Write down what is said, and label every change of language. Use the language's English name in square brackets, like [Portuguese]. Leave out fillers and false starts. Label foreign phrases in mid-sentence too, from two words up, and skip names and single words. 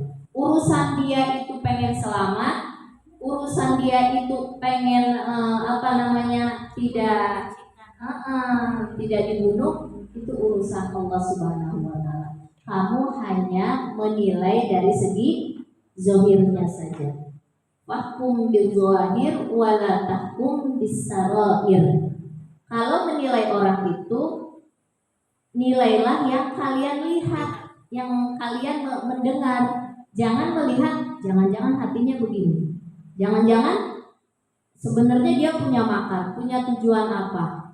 [Indonesian] Urusan dia itu pengen selamat, urusan dia itu pengen tidak dibunuh, itu urusan Allah [Arabic] سبحانه وتعالى. [Indonesian] Kamu hanya menilai dari segi zahirnya saja. [Arabic] واحكم بالظاهر ولا تحكم بالسرائر. [Indonesian] Kalau menilai orang itu, nilailah yang kalian lihat, yang kalian mendengar. Jangan melihat, jangan-jangan hatinya begini. Jangan-jangan sebenarnya dia punya makar, punya tujuan apa.